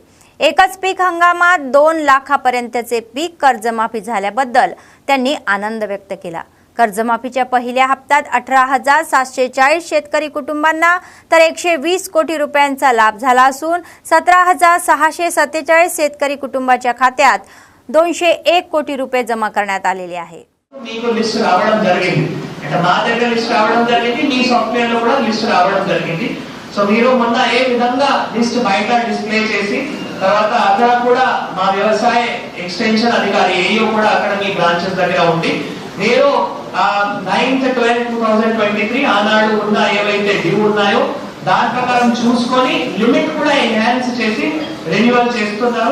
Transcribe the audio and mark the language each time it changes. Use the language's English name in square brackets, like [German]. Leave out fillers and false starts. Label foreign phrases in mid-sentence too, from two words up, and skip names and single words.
[Marathi] एकच पीक हंगामात 2 लाखापर्यंतचे पीक कर्जमाफी झाल्याबद्दल त्यांनी आनंद व्यक्त केला। कर्जमाफीच्या पहिल्या हप्त्यात 18,740 शेतकरी कुटुंबांना तर 120 कोटी रुपयांचा लाभ झाला असून 17,647 शेतकरी कुटुंबाच्या खात्यात 201 कोटी रुपये जमा करण्यात आलेले आहे। [Telugu] మీకు లిస్ట్ రావడం జరిగింది అంటే మా దగ్గర లిస్ట్ రావడం జరిగింది మీ సాఫ్ట్వేర్ లో కూడా లిస్ట్ రావడం జరిగింది సో మీరు మొన్న ఏ విధంగా లిస్ట్ బయట డిస్ప్లే చేసి తర్వాత అక్కడ కూడా మా వ్యవసాయ ఎక్స్టెన్షన్ అధికారి ఏయో కూడా అక్కడ మీ బ్రాంచెస్ దగ్గర ఉంది మీరు 9/12/2023 ఆనాడు ఉన్న ఏవైతే డ్యూ ఉన్నాయో దాని ప్రకారం చూసుకొని లిమిట్ కూడా ఎన్హాన్స్ చేసి రెన్యువల్ చేస్తున్నారు।